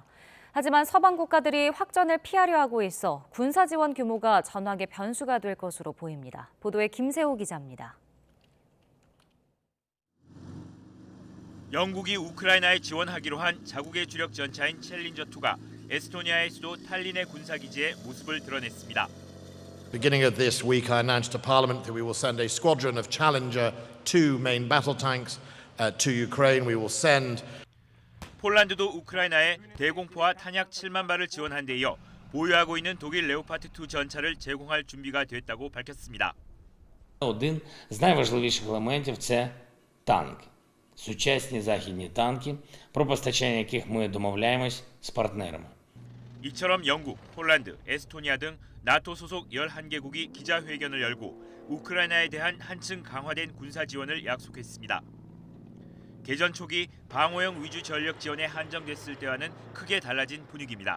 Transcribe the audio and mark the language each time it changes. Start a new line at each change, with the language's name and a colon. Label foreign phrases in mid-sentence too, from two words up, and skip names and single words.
Korean: 하지만 서방 국가들이 확전을 피하려 하고 있어 군사 지원 규모가 전황의 변수가 될 것으로 보입니다. 보도에 김세호 기자입니다. 영국이 우크라이나에 지원하기로 한 자국의 주력 전차인 챌린저2가 에스토니아의 수도 탈린의 군사기지에 모습을 드러냈습니다.
English: Beginning of this week, I announced to Parliament that we will send a squadron of Challenger 2 main battle tanks to Ukraine. We will send.
Korean: 폴란드도 우크라이나에 대공포와 탄약 7만 발을 지원한 데 이어 보유하고 있는 독일 레오파드 2 전차를 제공할 준비가 됐다고 밝혔습니다.
Ukrainian: Один з найважливіших елементів це танки. Сучасні західні танки, про постачання яких ми домовляємось з партнерами.
Korean: 이처럼 영국, 폴란드, 에스토니아 등 나토 소속 11개국이 기자회견을 열고 우크라이나에 대한 한층 강화된 군사 지원을 약속했습니다. 개전 초기 방어형 위주 전력 지원에 한정됐을 때와는 크게 달라진 분위기입니다.